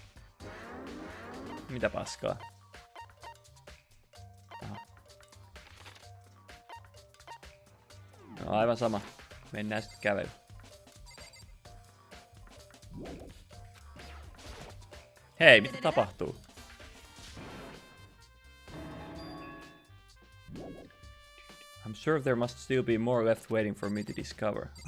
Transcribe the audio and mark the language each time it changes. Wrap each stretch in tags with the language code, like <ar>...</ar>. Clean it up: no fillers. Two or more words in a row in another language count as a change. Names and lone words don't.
<fi>Mitä paskaa? Aha. No aivan sama. Mennään sitten kävelyyn. Hei, mitä tapahtuu?</fi> <en>I'm sure there must still be more left waiting for me to discover.</en>